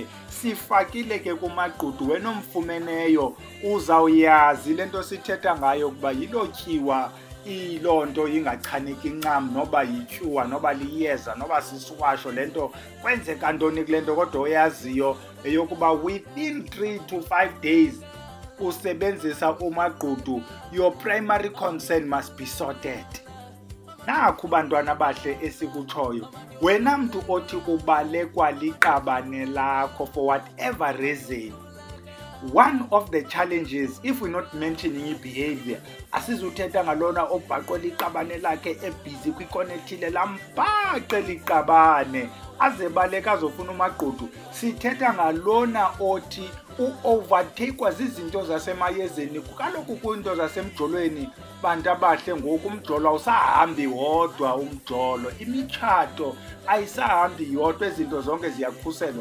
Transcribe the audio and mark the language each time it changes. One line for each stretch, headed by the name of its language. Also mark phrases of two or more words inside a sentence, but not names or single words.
Xhosa: Sifakile ke kuMagqudu, wena omfumeneyo uzawuyazi le nto sithetha ngayo ukuba yilotyiwa iloo nto ingachaneki ncam noba yityuwa noba liyeza noba sisiwasho le nto kwenzeka ntoni kule nto kodwa oyaziyo eyokuba
English: within 3 to 5 days
Xhosa: usebenzisa uMagqudu
English: your primary concern must be sorted.
Xhosa: nakho bantwana bahle esikutshoyo, wena mntu othi ubalekwa liqabane lakho
English: for whatever reason, one of the challenges, if we're not mentioning behavior,
Xhosa: asizuthetha ngalona obhaqwe liqabane lakhe ebhizi kwikona ethile lambhaqe liqabane aze baleka azofuna uMagqudu. Sithetha ngalona othi u-overtakewa zizinto zasemayezeni. Kaloku kwinto zasemjolweni bantu abahle ngoku umjolo awusahambi wodwa, umjolo imitshato ayisahambi yodwa, izinto zonke ziyakhuselwa.